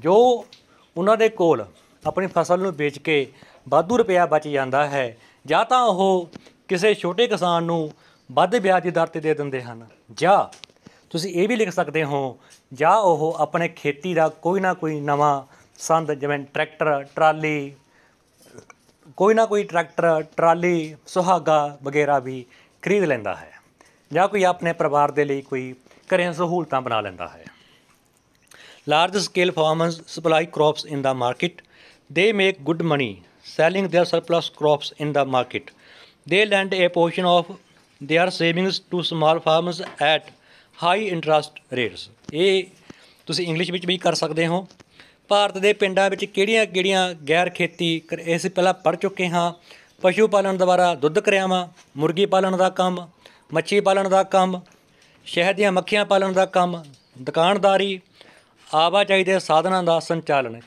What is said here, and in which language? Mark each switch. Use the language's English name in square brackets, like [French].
[Punjabi] ਜੋ ਉਹਨਾਂ ਦੇ ਕੋਲ ਆਪਣੀ ਫਸਲ ਨੂੰ ਵੇਚ ਕੇ ਵਾਧੂ ਰੁਪਇਆ ਬਚ ਜਾਂਦਾ ਹੈ, ਜਾਂ ਤਾਂ ਉਹ ਕਿਸੇ ਛੋਟੇ ਕਿਸਾਨ ਨੂੰ ਵੱਧ ਵਿਆਜ ਦੀ ਦਰ 'ਤੇ ਦੇ ਦਿੰਦੇ ਹਨ, ਜਾਂ ਤੁਸੀਂ ਇਹ ਵੀ ਲਿਖ ਸਕਦੇ ਹੋ, ਜਾਂ ਉਹ ਆਪਣੇ ਖੇਤੀ ਦਾ ਕੋਈ ਨਾ ਕੋਈ ਨਵਾਂ ਸੰਦ ਜਿਵੇਂ ਟਰੈਕਟਰ, ਟਰਾਲੀ, ਕੋਈ ਨਾ ਕੋਈ ਟਰੈਕਟਰ, ਟਰਾਲੀ, ਸੁਹਾਗਾ ਵਗੈਰਾ ਵੀ ਖਰੀਦ ਲੈਂਦਾ ਹੈ, ਜਾਂ ਕੋਈ ਆਪਣੇ ਪਰਿਵਾਰ ਦੇ ਲਈ ਕੋਈ ਘਰੇ ਸਹੂਲਤਾਂ ਬਣਾ ਲੈਂਦਾ ਹੈ। [English] Large scale farmers supply crops in the market. They make good money selling their surplus crops in the market. They lend a portion of their savings to small farmers at high interest rates. [Punjabi] ਇਹ ਤੁਸੀਂ ਇੰਗਲਿਸ਼ ਵਿੱਚ ਵੀ ਕਰ ਸਕਦੇ ਹੋ। ਭਾਰਤ ਦੇ ਪਿੰਡਾਂ ਵਿੱਚ ਕਿਹੜੀਆਂ ਗੈਰ ਖੇਤੀ ਅਸੀਂ ਪਹਿਲਾਂ ਪੜ੍ਹ ਚੁੱਕੇ ਹਾਂ। ਪਸ਼ੂ ਪਾਲਣ ਦੁਆਰਾ ਦੁੱਧ ਕਰਿਆਵਾਂ, ਮੁਰਗੀ ਪਾਲਣ ਦਾ ਕੰਮ, ਮੱਛੀ ਪਾਲਣ ਦਾ ਕੰਮ, ਸ਼ਹਿਦ ਦੀਆਂ ਮੱਖੀਆਂ ਪਾਲਣ ਦਾ ਕੰਮ, ਦੁਕਾਨਦਾਰੀ, ਆਵਾਜਾਈ ਦੇ ਸਾਧਨਾਂ ਦਾ ਸੰਚਾਲਨ।